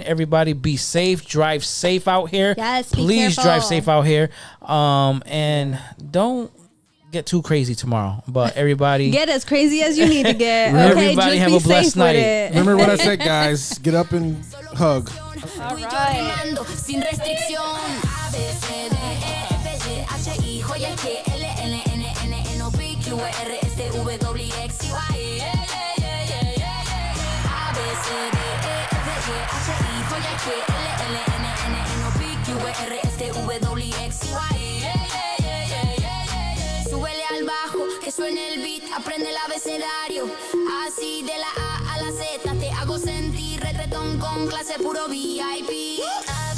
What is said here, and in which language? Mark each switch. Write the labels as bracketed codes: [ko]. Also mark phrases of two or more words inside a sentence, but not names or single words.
[en] Everybody be safe, drive safe out here. Yes, be please careful. drive safe out here. And don't get too crazy tomorrow, but everybody Get as crazy as you need to get. Everybody okay, just have be a blessed safe night. with it. Remember what I said, guys. Get up and hug. [es] Tú y yo rimando sin restricción. A, B, C, D, E, F, G, H, I, J, K, L, N, N, N, N, O, P, Q, R, S, T, V, W, X, Y. A, B, C, D, E, F, G, H, I, J, K, L, N, N, N, O, P, Q, R, S, T, V, W, X, Y. Súbele al bajo, que suene el beat, aprende el abecedario. Así de la A a la Z te hago sentir retretón con clase puro VIP.